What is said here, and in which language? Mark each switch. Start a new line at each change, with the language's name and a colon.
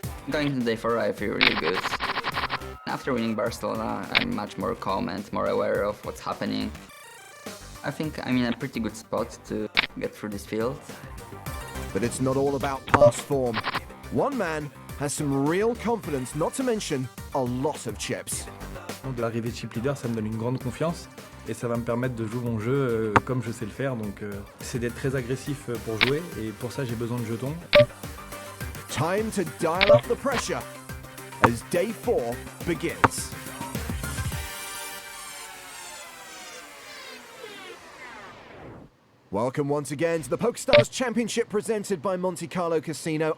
English: Going to day 4, I feel really good. After winning Barcelona, I'm much more calm and more aware of what's happening. I think I'm in a pretty good spot to get through this field. But it's not all about past form. One man has some real confidence, not to mention a lot of chips.
French: De l'arrivée de chip leader, ça me donne une grande confiance et ça va me permettre de jouer mon jeu comme je sais le faire. Donc c'est d'être très agressif pour jouer et pour ça j'ai besoin de jetons.
English: Time to dial up the pressure as day 4 begins. Welcome once again to the Pokerstars Championship presented by Monte Carlo Casino.